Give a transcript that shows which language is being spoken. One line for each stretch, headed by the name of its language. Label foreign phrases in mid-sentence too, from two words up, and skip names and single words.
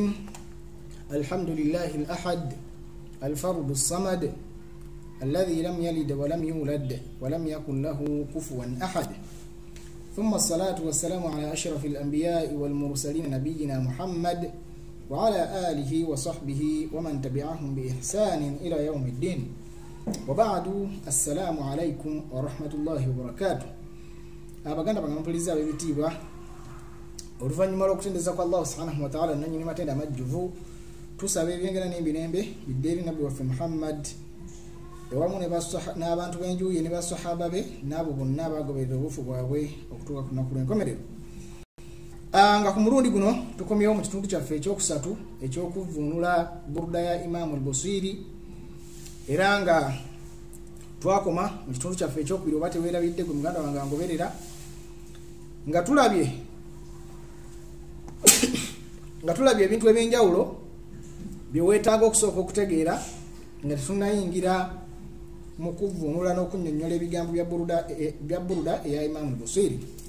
Arabic: الحمد لله الأحد الفرد الصمد الذي لم يلد ولم يولد ولم يكن له كفوا أحد، ثم الصلاة والسلام على أشرف الأنبياء والمرسلين نبينا محمد وعلى آله وصحبه ومن تبعهم بإحسان إلى يوم الدين، وبعد. السلام عليكم ورحمة الله وبركاته.
Ganda: abaganda bangampuliza abebitibwa oluvanyuma lw'okutendeza kwa Allah
Arabic: سبحانه وتعالى
Ganda: nanyini matenda amajjuvu, tusaba ebyengera n'emirembe biddeeri nabbi waffe Muhammad ewamu n'abantu b'enjuye ne basahaba be n'abo bonna abagoberera obufu bwabwe okutuuka ku lunaku lw'enkomerero. Nga ku mulundi guno tukomyewo mu kitundu kyaffe ekyokusatu eky'okuvvuunula buruda ya Imam al-Busiri, era nga twakoma mu kitundu kyaffe ekyokubiri oba teweerabidde gwe muganda wange angoberera, nga tulabye ebintu ebyenjawulo bye weetaaga okusooka okutegeera nga tetunayingira mu kuvvuunula n'okunnyonnyola ebigambo bya buruda eya Imam al-Busiri.